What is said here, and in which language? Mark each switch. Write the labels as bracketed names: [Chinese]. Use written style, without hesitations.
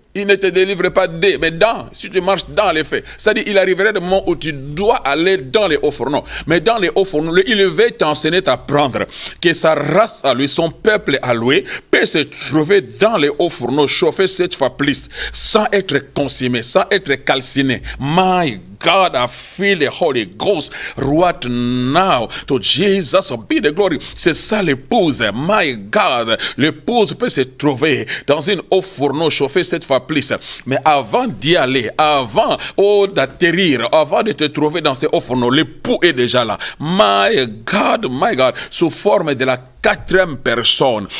[French] Il ne te délivre pas mais si tu marches dans les faits. C'est-à-dire, il arriverait le moment où tu dois aller dans les hauts fourneaux. Mais dans les hauts fourneaux, il veut t'enseigner, t'apprendre que sa race à lui, son peuple à lui, peut se trouver dans les hauts fourneaux, chauffer 7 fois plus, sans être consumé, sans être calciné. [English] My God, I feel the Holy Ghost right now. To Jesus be the glory. [French] C'est ça l'épouse. [English] My God, [French] l'épouse peut se trouver dans une eau fourneau chauffée 7 fois plus. Mais avant d'y aller, avant d'atterrir, avant de te trouver dans ces eaux fourneaux, l'époux est déjà là. [English] My God, [French] sous forme de la 4e personne.